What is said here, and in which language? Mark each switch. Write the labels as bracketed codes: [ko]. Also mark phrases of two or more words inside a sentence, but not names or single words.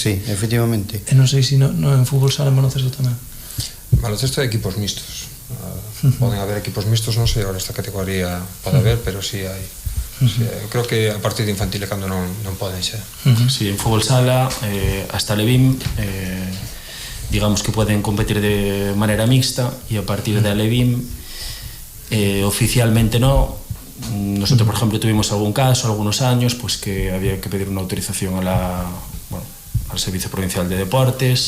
[gl] Sí, efectivamente. E non sei se en fútbol sala en baloncesto tamén. Baloncesto de equipos mixtos. Poden haber equipos mixtos, non sei, agora esta categoría pode haber, pero sí hai. Sí, creo que a partir de infantil é cando non poden xa. [es] Sí, en fútbol sala hasta Levin digamos que pueden competir de manera mixta y a partir de Levin oficialmente no. Nosotros por ejemplo tuvimos algún caso algunos años pues que había que pedir una autorización al Servicio Provincial de Deportes.